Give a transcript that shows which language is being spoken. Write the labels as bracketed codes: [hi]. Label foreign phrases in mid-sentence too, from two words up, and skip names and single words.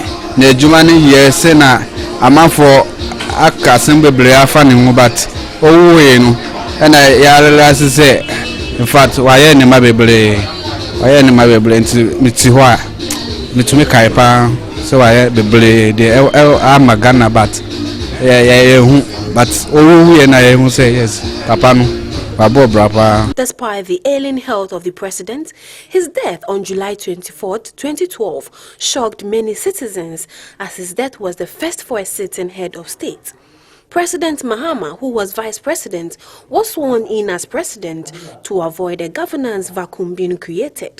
[ak] Ne jumani ye se na amanfo aka sembe afa ne mu but owo no na ya realize say [en] in fact [ak] waye ne mabebre nti miti ho a mitumi kai pa se waye bebre de amagana but ya hu but owo ye na ye hu say yes papa no. [en] Despite the ailing health of the president, his death on July 24, 2012 shocked many citizens as his death was the first for a sitting head of state. President Mahama, who was vice president, was sworn in as president to avoid a governance vacuum being created.